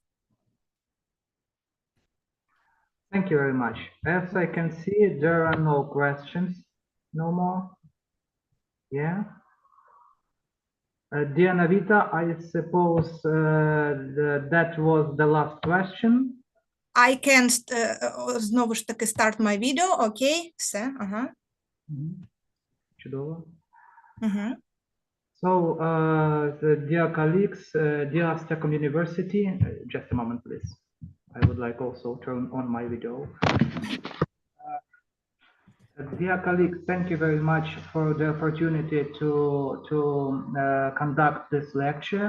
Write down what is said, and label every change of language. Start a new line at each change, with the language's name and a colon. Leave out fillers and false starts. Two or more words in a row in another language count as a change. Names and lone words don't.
English: Thank you very much. As I can see, there are no questions. No more? Yeah. Dear Novita, I suppose that was the last question. I can
Ukrainian: знову ж таки
English: start my video, okay? Все,
Ukrainian: Чудово.
English: So, dear colleagues, dear STEKOM University, just a moment, please. I would like also turn on my video. Dear colleagues, thank you very much for the opportunity to conduct this lecture.